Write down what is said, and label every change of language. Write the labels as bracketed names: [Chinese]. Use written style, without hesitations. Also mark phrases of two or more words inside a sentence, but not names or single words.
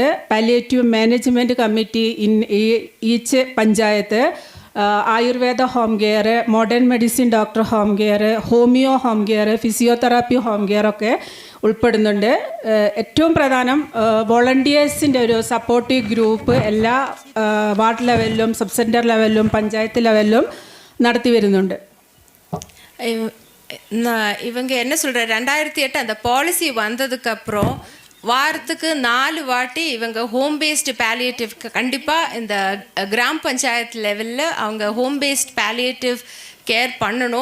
[English] palliative management committee in each പഞ്ചായത്ത് Ayurveda home care, modern medicine doctor home care, homeo home care, physiotherapy home care [Malayalam] ഒക്കെ ഉൾപ്പെടുന്നുണ്ട്. ഏറ്റവും പ്രധാനം വോളണ്ടിയേഴ്സിൻ്റെ ഒരു [English] supportive group [Malayalam] എല്ലാ വാർഡ് ലെവലിലും സബ് സെൻറ്റർ ലെവലിലും പഞ്ചായത്ത് ലെവലിലും നടത്തി വരുന്നുണ്ട്. [Tamil] இவங்க என்ன சொல்கிற 2008 அந்த பாலிசி வந்ததுக்கப்புறம் வாரத்துக்கு 4 வாட்டி இவங்க [English] home based palliativekku [Tamil] கண்டிப்பாக இந்த கிராம பஞ்சாயத்து லெவலில் அவங்க [English] home based palliative care [Tamil] பண்ணணும்.